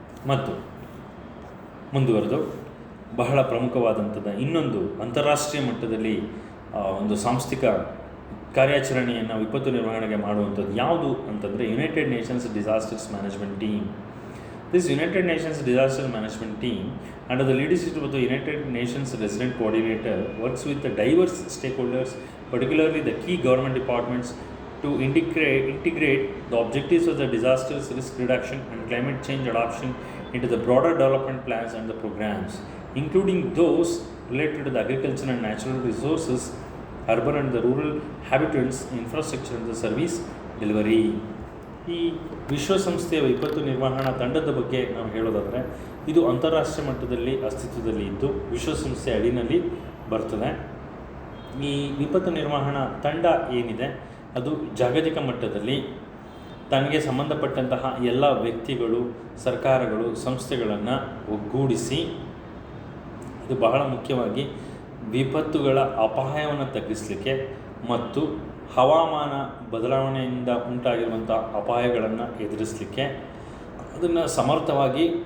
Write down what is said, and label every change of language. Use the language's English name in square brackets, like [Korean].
[Kannada] ಮತ್ತು ಮುಂದುವರೆದು ಬಹಳ ಪ್ರಮುಖವಾದಂಥದ್ದು ಇನ್ನೊಂದು ಅಂತಾರಾಷ್ಟ್ರೀಯ ಮಟ್ಟದಲ್ಲಿ ಒಂದು ಸಾಂಸ್ಥಿಕ ಕಾರ್ಯಾಚರಣೆಯನ್ನು ವಿಪತ್ತು ನಿರ್ವಹಣೆಗೆ ಮಾಡುವಂಥದ್ದು ಯಾವುದು ಅಂತಂದರೆ United Nations disasters management team. [English] This United Nations Disaster Management Team, under the leadership of the United Nations Resident Coordinator, works with the diverse stakeholders, particularly the key government departments, to integrate the objectives of the disasters risk reduction and climate change adoption into the broader development plans and the programs, including those related to the agriculture and natural resources, urban and the rural habitants, infrastructure and the service delivery. [Kannada] ಈ ವಿಶ್ವಸಂಸ್ಥೆಯ ವಿಪತ್ತು ನಿರ್ವಹಣಾ ತಂಡದ ಬಗ್ಗೆ ನಾವು ಹೇಳೋದಾದರೆ, ಇದು ಅಂತಾರಾಷ್ಟ್ರೀಯ ಮಟ್ಟದಲ್ಲಿ ಅಸ್ತಿತ್ವದಲ್ಲಿ ಇದ್ದು ವಿಶ್ವಸಂಸ್ಥೆಯ ಅಡಿನಲ್ಲಿ ಬರ್ತದೆ. ಈ ವಿಪತ್ತು ನಿರ್ವಹಣಾ ತಂಡ ಏನಿದೆ ಅದು ಜಾಗತಿಕ ಮಟ್ಟದಲ್ಲಿ ತನಗೆ ಸಂಬಂಧಪಟ್ಟಂತಹ ಎಲ್ಲ ವ್ಯಕ್ತಿಗಳು, ಸರ್ಕಾರಗಳು, ಸಂಸ್ಥೆಗಳನ್ನು ಒಗ್ಗೂಡಿಸಿ, ಇದು ಬಹಳ ಮುಖ್ಯವಾಗಿ ವಿಪತ್ತುಗಳ ಅಪಾಯವನ್ನು ತಗ್ಗಿಸಲಿಕ್ಕೆ ಮತ್ತು ಹವಾಮಾನ ಬದಲಾವಣೆಯಿಂದ ಉಂಟಾಗಿರುವಂಥ ಅಪಾಯಗಳನ್ನು ಎದುರಿಸಲಿಕ್ಕೆ, ಅದನ್ನು ಸಮರ್ಥವಾಗಿ